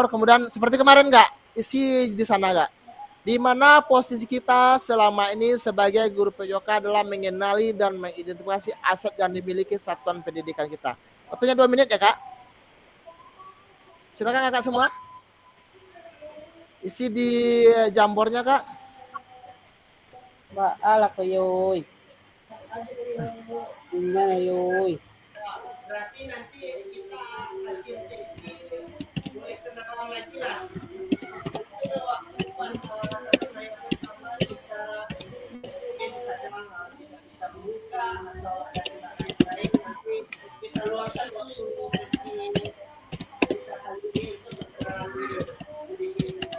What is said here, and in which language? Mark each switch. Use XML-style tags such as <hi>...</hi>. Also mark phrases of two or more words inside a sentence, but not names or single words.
<id>Kemudian seperti kemarin Kak, isi di sana Kak. Di mana posisi kita selama ini sebagai guru PJOK dalam mengenali dan mengidentifikasi aset yang dimiliki satuan pendidikan kita. Waktunya 2 menit ya Kak. Silakan Kakak semua. Isi di Jambornya Kak. Ba ala ko yoy. Gimana yoy? Berarti nanti kita akhir sesi mulai kenalan lagi lah. Pas kita bisa membuka atau ada tindakan lain nanti kita luangkan waktu sesi kita kali ini untuk berkenalan dulu sedikit.</id>